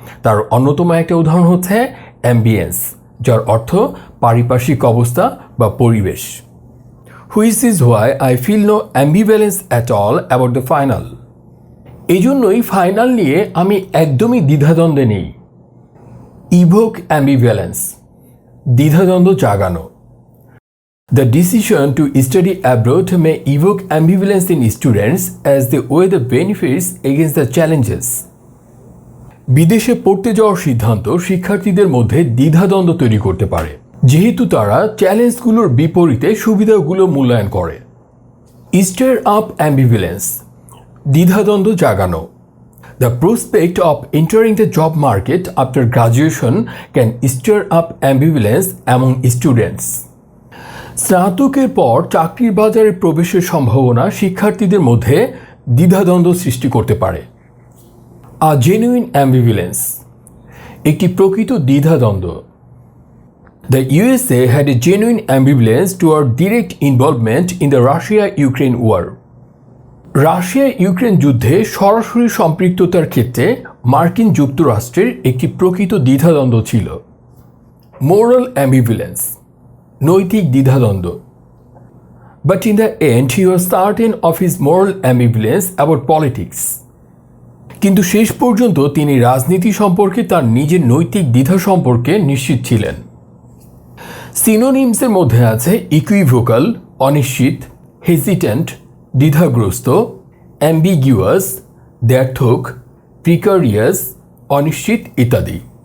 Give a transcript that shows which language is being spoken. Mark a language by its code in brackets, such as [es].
[bn] তার অন্যতম একটা উদাহরণ হচ্ছে অ্যাম্বিয়েন্স, যার অর্থ পারিপার্শ্বিক অবস্থা বা পরিবেশ। [en] Which is why I feel no ambivalence at all about the final. [bn] এই জন্যই ফাইনাল নিয়ে আমি একদমই দ্বিধাদ্বন্দ্বে নেই। [en] evoke ambivalence, [bn] দ্বিধাদ্বন্দ্ব জাগানো। [en] The decision to study abroad may evoke ambivalence in students as they weigh the benefits against the challenges. [bn] বিদেশে পড়তে যাওয়ার সিদ্ধান্ত শিক্ষার্থীদের মধ্যে দ্বিধাদ্বন্দ্ব তৈরি করতে পারে, যেহেতু তারা চ্যালেঞ্জগুলোর বিপরীতে সুবিধাগুলো মূল্যায়ন করে। [en] stir up ambivalence, [bn] দ্বিধাদ্বন্দ্ব জাগানো। [en] The prospect of entering the job market after graduation can stir up ambivalence among students. [bn] স্নাতকের পর চাকরির বাজারে প্রবেশের সম্ভাবনা শিক্ষার্থীদের মধ্যে দ্বিধাদ্বন্দ্ব সৃষ্টি করতে পারে। [en] A genuine ambivalence, [bn] একটি প্রকৃত দ্বিধাদ্বন্দ্ব। [en] The USA had a genuine ambivalence toward direct involvement in the Russia-Ukraine war. [bn] Russia Ukraine যুদ্ধে সরাসরি সম্পৃক্ততার ক্ষেত্রে মার্কিন যুক্তরাষ্ট্রের একটি প্রকৃত দ্বিধাদ্বন্দ্ব ছিল। [en] moral ambivalence, [bn] নৈতিক দ্বিধাদ্বন্দ্ব। [en] But in the end he was certain of his moral ambivalence about politics. [bn] কিন্তু শেষ পর্যন্ত তিনি রাজনীতি সম্পর্কে তার নিজের নৈতিক দ্বিধা সম্পর্কে নিশ্চিত ছিলেন। সিনোনিমসের মধ্যে আছে ইকুইভোকাল, অনিশ্চিত, হেজিট্যান্ট, দ্বিধাগ্রস্ত, অ্যাম্বিগিউয়াস, দ্ব্যর্থক, প্রিকারিয়াস, অনিশ্চিত ইত্যাদি।